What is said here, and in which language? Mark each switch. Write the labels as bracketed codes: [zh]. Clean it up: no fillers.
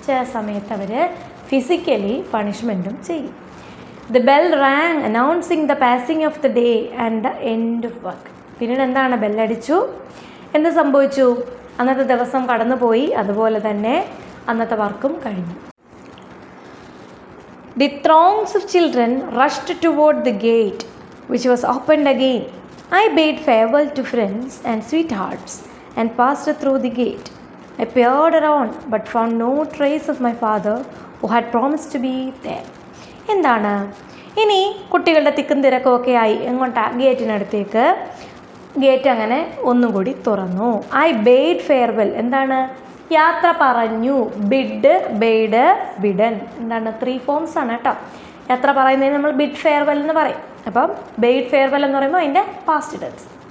[ml] ചില സമയത്ത് അവർ ഫിസിക്കലി പണിഷ്മെൻറ്റും ചെയ്യും. [en] The bell rang announcing the passing of the day and the end of work. [ml] പിന്നീട് എന്താണ്? ബെല്ലടിച്ചു. എന്ത് സംഭവിച്ചു? അന്നത്തെ ദിവസം കടന്നുപോയി, അതുപോലെ തന്നെ അന്നത്തെ വർക്കും കഴിഞ്ഞു. [en] The throngs of children rushed toward the gate, which was opened again. I bade farewell to friends and sweethearts and passed through the gate. I peered around but found no trace of my father who had promised to be there. [ml] എന്താണ്? ഇനി കുട്ടികളുടെ തിക്കും തിരക്കുമൊക്കെ ആയി. എങ്ങോട്ടാ? ഗേറ്റിനടുത്തേക്ക്. Gate അങ്ങനെ ഒന്നും കൂടി തുറന്നു. [en] I bade farewell. [ml] എന്താണ്? യാത്ര പറഞ്ഞു. Bid, bade, bidden. എന്താണ്? 3 ഫോംസ് ആണ് കേട്ടോ. യാത്ര പറയുന്നതിന് നമ്മൾ ബിഡ് ഫെയർവെൽ എന്ന് പറയും. അപ്പം ബെയ്ഡ് ഫെയർവെൽ എന്ന് പറയുമ്പോൾ അതിൻ്റെ പാസ്റ്റ് ടെൻസ്.